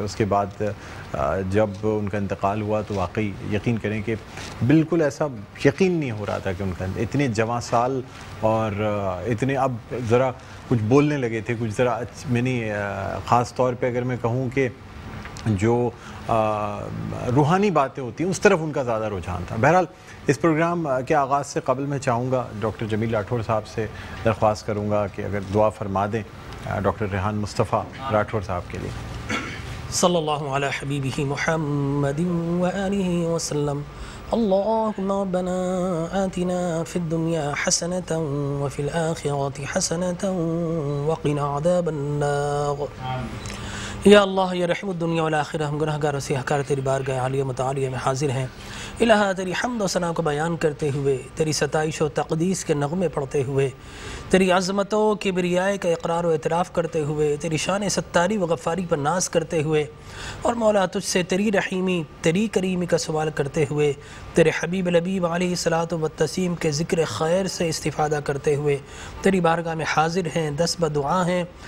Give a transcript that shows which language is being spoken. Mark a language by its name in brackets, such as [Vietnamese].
[Urdu] اس کے بعد جب ان کا انتقال ہوا تو واقعی یقین کریں کہ بالکل ایسا یقین نہیں ہو رہا تھا کہ ان کا اتنے جوان سال اور اتنے اب ذرا کچھ بولنے لگے تھے، کچھ ذرا میں نے خاص طور پہ اگر میں کہوں کہ جو روحانی باتیں ہوتی ہیں اس طرف ان کا زیادہ رجحان تھا. بہرحال اس پروگرام کے آغاز سے قبل میں چاہوں گا ڈاکٹر جمیل راٹھور صاحب سے درخواست کروں گا کہ اگر دعا فرما دیں ڈاکٹر ریحان مصطفیٰ راٹھور صاحب کے لیے. [Arabic] صلی اللہ علی حبیبہ محمد وآلہ وسلم. اللهم ربنا آتنا في الدنيا حسنة وفي الآخرة حسنة وقنا عذاب النار. یا اللہ یا رحم الدنیا والآخرہ، [Urdu] ہم گناہگار و سیاہکار تیری بارگاہ عالیہ متعالیہ میں حاضر ہیں. الہا تیری حمد و ثنا کو بیان کرتے ہوئے، تیری ستائش و تقدیس کے نغمے پڑھتے ہوئے، تیری عظمت و کبریاء کا اقرار و اعتراف کرتے ہوئے، تیری شان ستاری و غفاری پر ناز کرتے ہوئے، اور مولا تجھ سے تیری رحیمی تیری کریمی کا سوال کرتے ہوئے، تیرے حبیب لبیب علیہ الصلاۃ والتسلیم کے ذکر خیر سے استفادہ کرتے ہوئے تیری بارگاہ میں حاضر ہیں. دس بدعا ہیں.